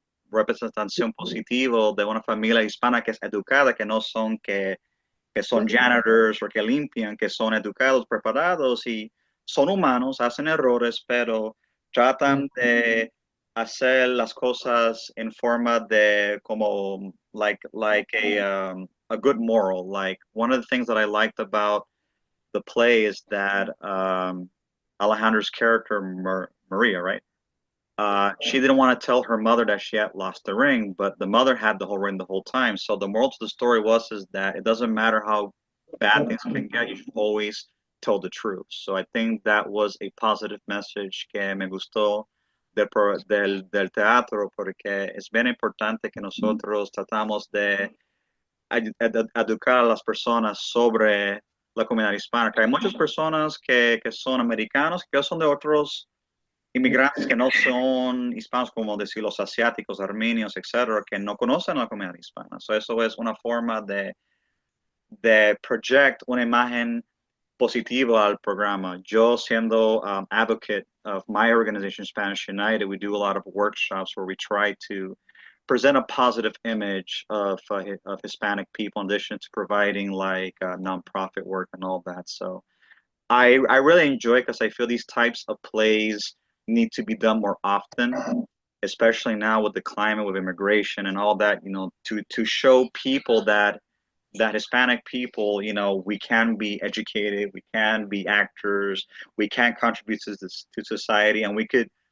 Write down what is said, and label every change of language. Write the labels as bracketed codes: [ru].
[es] representación positiva de una familia hispana que es educada, que no son que son janitors o que limpian, que son educados, preparados y son humanos, hacen errores, pero tratan de hacer las cosas en forma de como [en] like a good moral. Like one of the things that I liked about the play is that Alejandra's character Maria, right? She didn't want to tell her mother that she had lost the ring, but the mother had the whole ring the whole time. So the moral to the story was is that it doesn't matter how bad things can get, you should always tell the truth. So I think that was a positive message [es] que me gustó del teatro, porque es bien importante que nosotros tratamos de educar a las personas sobre la comunidad hispana. Que hay muchas personas que son americanos, que son de otros inmigrantes que no son hispanos, como decir los asiáticos, armenios, etcétera, que no conocen la comunidad hispana. So, eso es una forma de project una imagen positiva al programa. Yo siendo [en] advocate of my organization, Spanish United, we do a lot of workshops where we try to present a positive image of Hispanic people in addition to providing like nonprofit work and all that. So I really enjoy because I feel these types of plays need to be done more often, especially now with the climate with immigration and all that, to show people that Hispanic people, we can be educated, we can be actors, we can contribute to society, and we could,